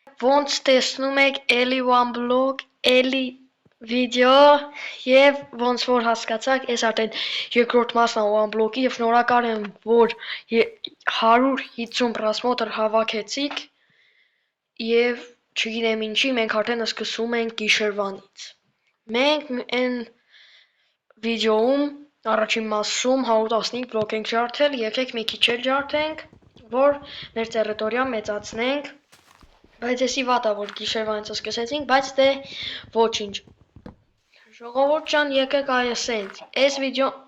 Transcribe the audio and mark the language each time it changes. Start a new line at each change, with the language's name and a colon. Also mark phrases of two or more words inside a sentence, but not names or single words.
Armenian: Ոնց տեսնում եք էլի one blog, էլի վիդեո եւ ոնց որ հասկացաք, ես արդեն երկրորդ մասն one blog-ի եւ շնորհակալ եմ, որ 150 պրասմոտր հավաքեցիք եւ չգիտեմ ինչի մենք արդեն սկսում ենք գիշերվանից։ Մենք այն վիդեոում առաջին մասում 115 բլոկ ենք ջարդել, եկեք մի քիչ էլ ջարդենք, որ մեր տերիտորիան մեծացնենք, բայց եսի վատ է, որ գիշերվանից սկսեցինք, բայց դե ոչինչ։ Ժողովուրդ ջան, եկեք այսենց, այս վիդեո